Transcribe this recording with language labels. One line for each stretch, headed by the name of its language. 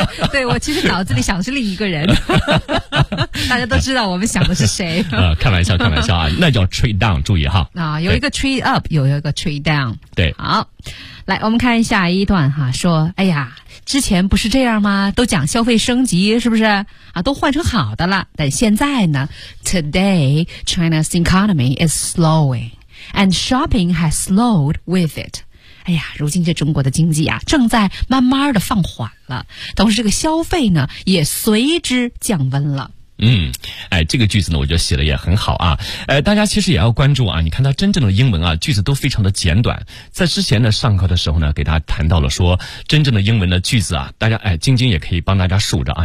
Chinese: 对，我其实脑子里想的是另一个人。大家都知道我们想的是谁。开玩笑，开玩笑啊，那叫 trade down， 注意哈。啊，有一个 trade up， 有一个 trade down。对，好。来，我们看下一段哈，说，哎呀，之前不是这样吗？都讲消费升级，是不是？啊，都换成好的了。但现在呢
English: ？Today China's economy is slowing, and shopping has slowed with it.
Chinese: 哎呀，如今这中国的经济啊，正在慢慢的放缓了，同时这个消费呢，也随之降温了。嗯，哎，这个句子呢，我觉得写的也很好啊。大家其实也要关注啊，你看它真正的英文啊，句子都非常的简短。在之前呢，上课的时候呢，给大家谈到了说，真正的英文的句子啊，大家哎，晶晶也可以帮大家数着啊。